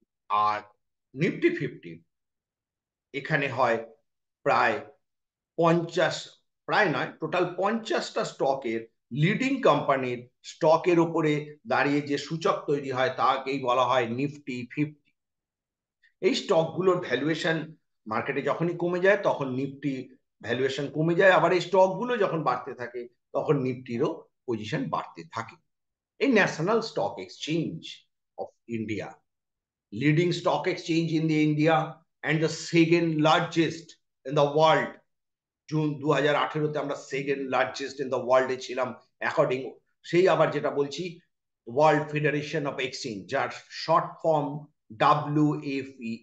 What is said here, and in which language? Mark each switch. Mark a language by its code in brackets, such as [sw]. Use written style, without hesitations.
[bn] আর Nifty 50 এখানে হয় প্রায় 50, প্রায় নয়, টোটাল 50টা স্টকের লিডিং কোম্পানির স্টকের উপরে দাঁড়িয়ে যে সূচক তৈরি হয় তাকেই বলা হয় নিফটি 50। এই স্টকগুলোর ভ্যালুয়েশন মার্কেটে যখনই কমে যায় তখন নিফটি ভ্যালুয়েশন কমে যায়, আবার এই স্টকগুলো যখন বাড়তে থাকে তখন নিফটিরও পজিশন বাড়তে থাকে। [en] এই national stock exchange of India, leading stock exchange in the India and the second largest in the world। [bn] June 2018-তে আমরা [en] second largest in the ওয়ার্ল্ডে [bn] ছিলাম অ্যাকর্ডিং, সেই আবার যেটা বলছি ওয়ার্ল্ড ফেডারেশন অফ এক্সচেঞ্জ, যার শর্ট ফর্ম WFE।